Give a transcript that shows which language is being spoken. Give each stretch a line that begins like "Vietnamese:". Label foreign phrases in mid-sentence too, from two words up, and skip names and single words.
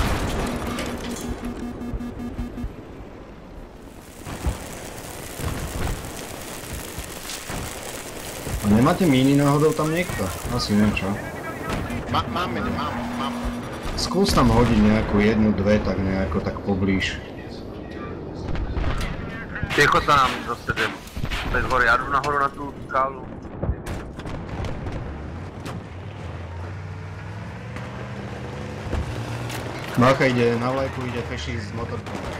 Slovak: A nemáte míny náhodou tam niekto? Asi neviem čo. Mám. Skús tam hodiť nejakú jednu, dve, tak nejako tak poblíž.
Czech: Pěchota nám zase jde. Bez hory, já jdu nahoru na tu skálu.
Slovak: Mácha ide na vlajku, ide peši s motorkou.